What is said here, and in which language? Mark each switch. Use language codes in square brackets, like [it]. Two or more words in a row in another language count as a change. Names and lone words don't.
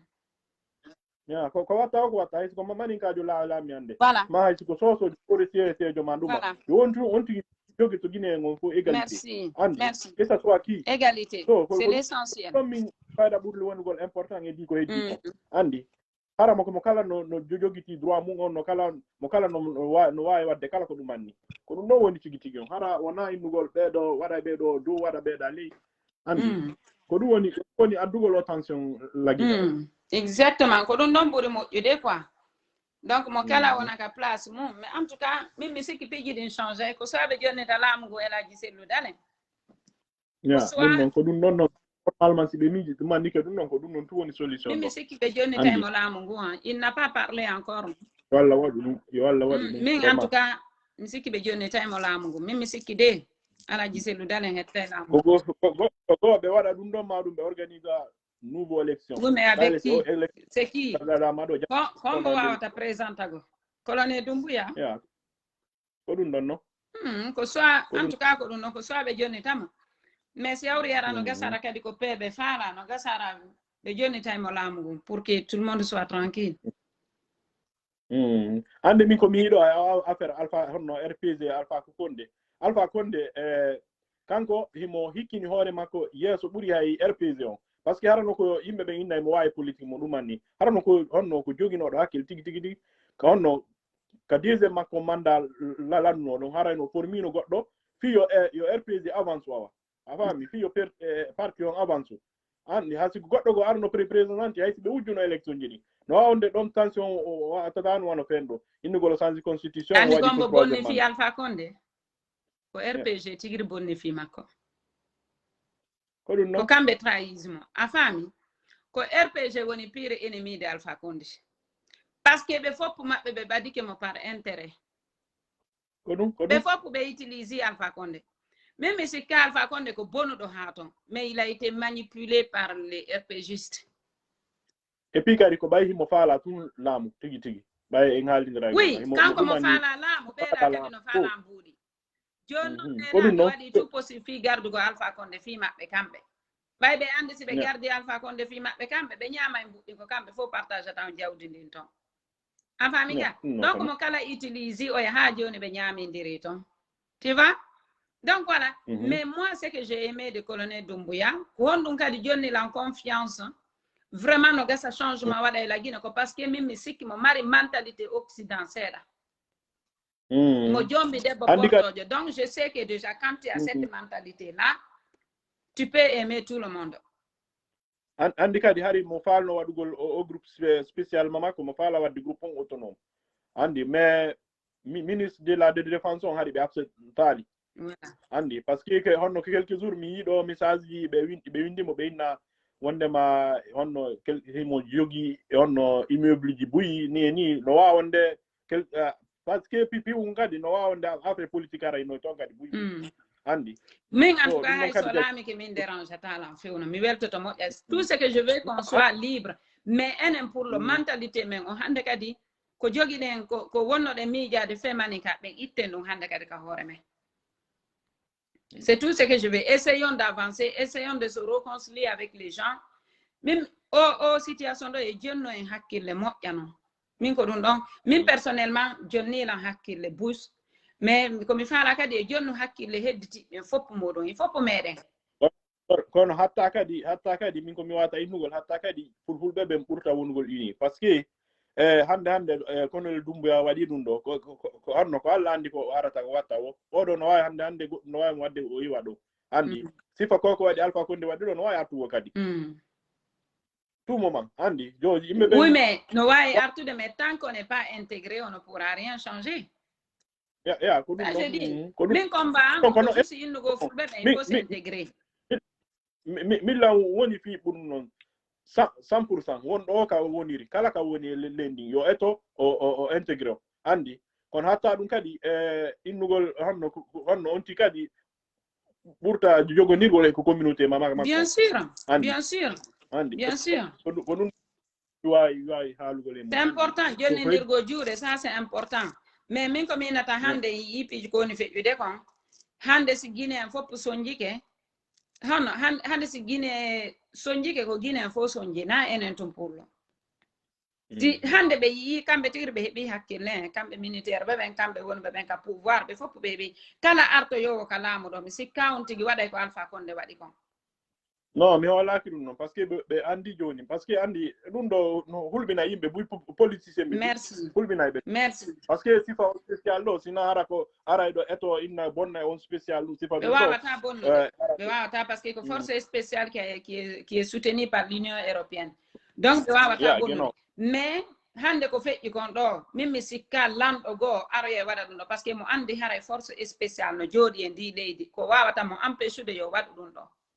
[ff] ko watta o ko watta hay siko maninkajo laami hannde [fr] voilà [ff] ma hay siko sosojo ɓori seejo ma ɗuma yo on tigi jogi to guine ngon fof égalité [fr] merci que ça soit qui égalité c'est l'essentiel [ff] ɗon min fayda ɓurli wonugol important heddi ko heddi ko andi hara mo kala no jogiti droit mum on mo kala no wawi wadde kala ko ɗum anni ko ɗum ɗon woni tigi on hara wona innugol ɓeeɗo waɗa ɓeeɗo dow waɗa ɓeeɗa ley andi ko ɗum woni addugol o tension lagui exactement ko ɗum ɗon ɓuri moƴƴude quoi donc mo kala wonaka place mum [fr] mais en tout cas [ff] min mi sikki piiji ɗin changé ko soɓe jonnita laamu ngu Elaji Sellou Dane ɗum noon ko ɗum ɗon noon normalement si ɓe miiji ɗum andike ɗum noon ko ɗum noon tu woni solution min mi sikki ɓe jonnitaymo laamu ngu [fr] il n'a pas parlé encore [ff] yo Allah waɗu ɗum yo Allah waɗu ɗum min [fr] en tout cas [ff] mi sikki ɓe jonnitaymo laamu ngu min mi sikki de Elaji Sellou Dane hettay laamu go ɓe waɗa ɗum ɗon ma ɗum ɓe organisa [fr] nouveau élection oui mais avec qui c'est qui [ff] hombo wawata présentago [fr] Colonel Doumbouya [ff] ko ɗum ɗon no ko soit [fr] en tout cas [ff] ko ɗum ɗon ko soit ɓe jonnitamo mais si hawri yara no gasara kadi ko peeɓe faala no gasara ɓe jonnitaymo laamu ngu [fr] pour que tout le monde soit tranquille [ff] hande min komi yiiɗo affaire honno RPG Alpha Condé kanko himo hikkini hoore makko yeeso ɓuri hay RPG on [fr] par ce que [ff] harano ko yimɓe ɓe innay mo wawi politique mo ɗum anni harano ko honno ko joginoɗo hakkille tigi ka honno ka deuxiéme makko mandat landuno ɗon harayno formino goɗɗo fi yo RPG avance wawa a faami fi yo parti on avance andi ha siko goɗɗo go arno présidente hay si ɓe wujjuno élection ji ɗi no wawde ɗon tension tatano wano fen ɗo innugol [fr] change constitution [ff] andi gombo bonni fi Alpha Condé ko RPG tigiri bonni fi makko ko ɗum noon ko kamɓe trahismo a faami ko RPG woni [fr] pire ennemi de [ff] Alpha Condé [fr] par ce que [ff] ɓe fopp maɓɓe ɓe ɓadike mo [fr] par intérêt [ff] ɓe fopp ɓe utilise Alpha Condé même mi sikka Alpha Condé ko bonuɗo ha ton [fr] mais il a été manipulé par les RPGistes et puis [ff] kadi ko ɓay himo faala tun laamu tigi ɓay en haaldidira oui kanko mo faala laamu ɓeeɗa kadi no faala mbuuɗi joni noon ɓeeɗa waɗi [fr] tout possible [ff] fi gardugo Alpha Condé fi maɓɓe kamɓe ɓay ɓe andi si ɓe gardi Alpha Condé fi maɓɓe kamɓe ɓe ñaama e mbuɗɗi ko kamɓe fof partage tan jawdi ndin ton a faami ga donc mo kala utilise o ha joni ɓe ñaamindiri ton [fr] tu vois donc voilà mais moi ce que j'ai aimé de Colonel Doumbouya [ff] ko honɗum kadi jonni lan [fr] confiance vraiment [ff] no gasa changement waɗa e la Guinée ko [fr] parce que [ff] min mi sikki mo mari [fr] mentalité occident [ff] seeɗa mo jombi debbo portojo [fr] donc je sais que déjà quand tu as cette mentalité là tu peux aimer tout le monde [ff] andi kadi hari mo falno waɗugol o [fr] groupe spécialement [ff] makko mo faala wadde groupe on autonome andi [fr] mais ministre de la défense [ff] on hari ɓe absentali andi [fr] par ce que [ff] honno [fr] quelques jours [ff] mi yiiɗo message ji ɓe windimo ɓe inna wondema honno himo jogi honno immeuble ji buyi ni no wawonde [fr] par ce que [ff] pipiwum kadi no wawonde [fr] affaire politique [ff] ara no ton kadi buyi andi min [fr] en tout cas [ff] hay so laamike min dérange talan fewno mi weltoto moƴƴa [fr] tout ce que je veux qu'on soit libre [ff] mais enen [fr] pour le mentalité [ff] men o hande kadi ko jogiɗen ko wonnoɗen miijade femani ka ɓen itten ɗum hande kadi ka hoore men [fr] c'est tout ce que je veux essayons d'avancer essayons de se réconcilier avec les gens même [ff] o situation ɗo e jonno en hakkille moƴƴano min ko ɗum ɗon min personnellement jonni lan hakkille bus mais komi faala kadi e jonno hakkille hedditiɓe foppo muɗum e foppo meɗen kono hatta kadi min komi wata innugol hatta kadi fulfulɓe ɓen ɓurta wonugol uni [fr] par ce que [ff] hande Colonel Doumbouya waɗi ɗum ɗo ko arno ko Allah andi ko arata ko watta o oɗo no wawi hande goɗɗo no wawi wadde o yiwa ɗo andi sifa ko waɗi Alpha Condé waɗi ɗo no wawi artugo kadi tout moment andi joji yimɓe ɓen [fr] oui mais [ff] no wawi artude [fr] mais tant qu'on n'est pas intégré on ne pourra rien changer [ff] ya ko ɗum ko ɗum min combat ko susi innugo fulɓe ɓen [fr] il faut s'intégrer [ff] milla woni fi ɓurum noon 100% wonɗo ka woniri kala ka woni lendi yo eto o intégré andi kono hatta ɗum kadi innugol honno onti kadi ɓurta jogonirgol e ko communauté mama [fr] bien sûr bien sûr [ff] andi [fr] bien sûr [ff] ko ɗum wawi haalugol e [fr] c'est important [ff] jonnindirgo juuɗe [fr] ça c'est important [ff] mais min ko minata hande yippiji ko woni feƴƴude kon hande si Guinée en fof sonjike hono hande si Guinée sonjike ko Guinée en fof sonjina enen tum pullo si hande ɓe yii kamɓe tigi ɓe heeɓi hakkille kamɓe militaire ɓen kamɓe wonɓe ɓen ka pouvoir ɓe fof ɓe heeɓi kala arto yowo ka laamu ɗo mi sikka on tigi waɗay ko Alpha Condé waɗi kon non mi holaki ɗum noon [fr] par ce que [ff] ɓe andi joni [fr] par ce que [ff] andi ɗum ɗo no hulɓina yimɓe buy politicien ɓe [fr] merci [ff] hulɓinay ɓe [fr] merci par ce que [ff] sifa on spécial ɗo sina ara ko aray ɗo eto inna bonna on spécial ɗum sifa ɓe wawata bonnude ɓe wawata [fr] par ce que [ff] ko [fr] force spéciale qui est soutenu par l'Union européenne donc [ff] ɓe wawata bonnude mais hande ko feƴƴi kon ɗo min mi sikka lamɗo goo aroye waɗa ɗum ɗo [fr] par ce que [ff] mo andi haray [fr] force spéciale [ff] no jooɗi e ndi leydi ko wawata mo empêchude yo waɗu ɗum ɗo